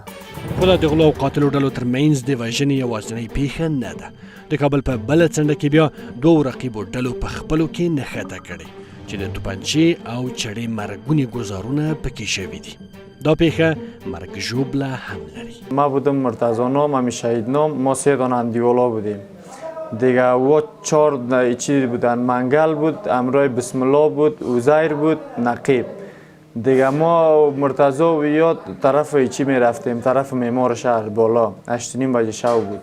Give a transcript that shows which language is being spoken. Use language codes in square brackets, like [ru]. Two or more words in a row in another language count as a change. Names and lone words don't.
[ps] خو دا د غلو او قاتلو ډلو ترمنځ د وژنې یوازینۍ پیښه نه ده د کابل په بله څنډه کې بیا 2 رقیبو ډلو په خپلو کې نښته کړې چې د توپنچې او چړې مرګونې ګوزارونه پکې شوي دي دا پیښه مرګ ژوبله هم لري. [fa] ما بودم مرتضی نام، همی شهید نام، ما 3 دانه اندیولا بودیم دیگه. و 4 چی بودن، منگل بود، امرای بسم الله بود، عزیر بود، نقیب دیگه. ما مرتضی و یا طرف چی می رفتیم، طرف معمار شهر بالا 8:30 بجه شب بود.